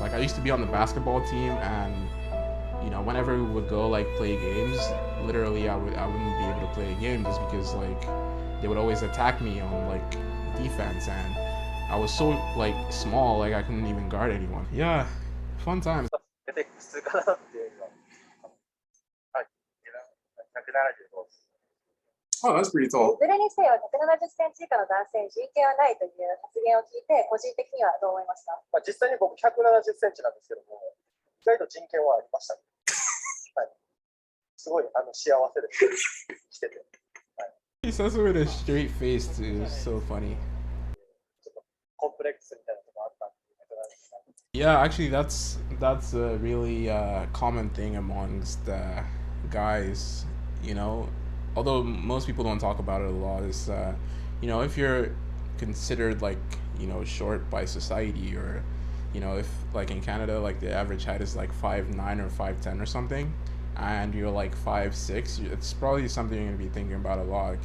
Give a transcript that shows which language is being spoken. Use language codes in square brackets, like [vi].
[en] Like I used to be on the basketball team, and you know, whenever we would go like play games, literally I wouldn't be able to play a game just because like they would always attack me on like defense, and I was so like small, like I couldn't even guard anyone. Yeah, fun times. [ja] 普通かなっていうのは。はい。175です。 [en] Oh, that's pretty [ja] い [en] tall. [ja] ずれにせよ170センチ以下の男性に人権はないという発言を聞いて、個人的にはどう思いますか？実際に僕170センチなんですけども、意外と人権はありましたね。はい。すごい幸せです。来てて。 [en] He says it with a straight face too. It's so funny. [ja] ちょっとコンプレックスみたいなところあったんで、 [en] Yeah, actually, that's a really common thing amongst guys. You know, although most people don't talk about it a lot, is you know, if you're considered like, you know, short by society, or you know, if like in Canada, like the average height is like 5'9" or 5'10" or something, and you're like 5'6", it's probably something you're gonna be thinking about a lot.